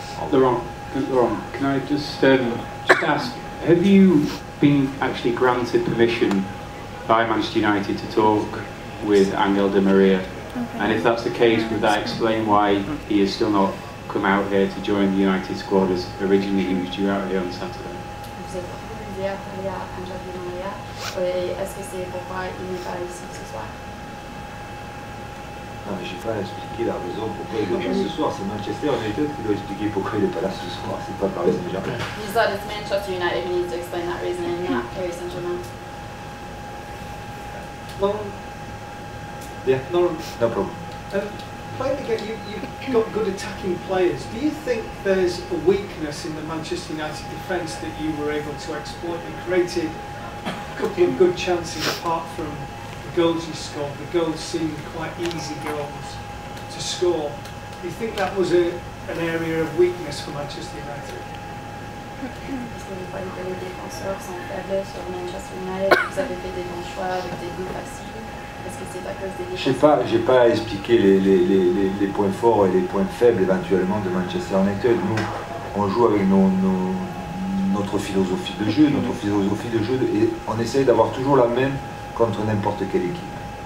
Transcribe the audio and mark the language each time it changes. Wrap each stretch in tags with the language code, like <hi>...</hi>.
<en>Laurent, can I just ask, have you been actually granted permission by Manchester United to talk with Angel Di Maria. And if that's the case, would that explain why he has still not come out here to join the United squad as originally he was due out here on Saturday?</en> <fr>Vous êtes hier parlé à Angel Di Maria. Est-ce que c'est pourquoi il n'est pas ici ce soir? Non, mais je n'ai pas expliqué la raison pourquoi il n'est pas ce soir. C'est Manchester United qui doit expliquer pourquoi il n'est pas là ce soir. C'est pas Paris Saint-Germain.</fr> <en>You said it's Manchester United who needs to explain that reasoning, not Paris Saint-Germain. No. Yeah, No. no problem. Playing again, you've got good attacking players. Do you think there's a weakness in the Manchester United defence that you were able to exploit? You created a couple of good chances apart from the goals you scored. The goals seemed quite easy goals to score. Do you think that was an area of weakness for Manchester United?</en> <fr>Est-ce que vous croyez que les défenseurs sont faibles sur Manchester United? Vous avez fait des bons choix avec des buts faciles. Est-ce que c'est à cause des défenseurs? J'ai pas expliqué les points forts et les points faibles éventuellement de Manchester United. Nous, on joue avec notre philosophie de jeu, et on essaye d'avoir toujours la même contre n'importe quelle équipe.</fr>